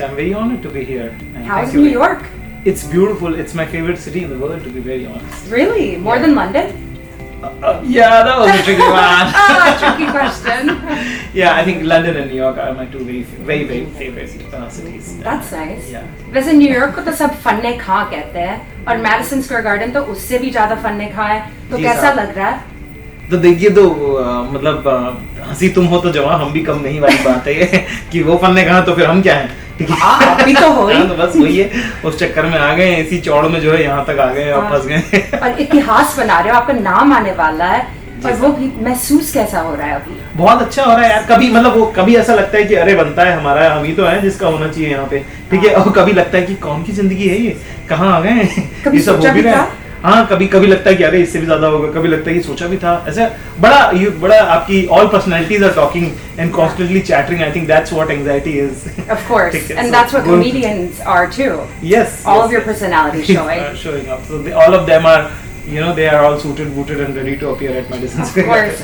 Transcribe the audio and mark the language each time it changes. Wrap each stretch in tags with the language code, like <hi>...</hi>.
<en>I'm very honored to be here. And How's New York? It's beautiful. It's my favorite city in the world, to be very honest. Really? More than London? Yeah, that was a tricky one. Tricky question. Yeah, I think London and New York are my two very favorite cities. That's nice. Yeah.</en> <hi>वैसे New York को तो सब फन्ने खां कहते हैं और Madison Square garden तो उससे भी ज्यादा फन्ने खां है, तो कैसा लग रहा है? तो देखिए तो मतलब हंसी तुम हो तो जवां हम भी कम नहीं वाली बात है ये कि वो फन्ने कहा तो फिर हम क्या हैं, ठीक है? अभी तो हो ही। तो बस वही है, उस चक्कर में आ गए, इसी चौड़ में जो है यहाँ तक आ गए और फंस गए। और इतिहास बना रहे हो, आपका नाम आने वाला है और वो भी महसूस कैसा हो रहा है अभी? बहुत अच्छा हो रहा है यार। कभी मतलब वो कभी ऐसा लगता है कि अरे बनता है हमारा, हम ही तो है जिसका होना चाहिए यहाँ पे, ठीक है? और कभी लगता है कि कौन की जिंदगी है ये, कहाँ आ गए, ये सब हो भी रहा है। हाँ, कभी लगता है कि अरे इससे भी ज्यादा होगा, कभी लगता है कि सोचा भी था ऐसा। बड़ा आपकी</hi> <en>all personalities are talking and constantly chattering. I think that's what anxiety is. Of course, and that's what comedians are too. Yes. All of your personalities showing. Showing up. So all of them are, they are all suited, booted, and ready to appear at Madison Square.</en>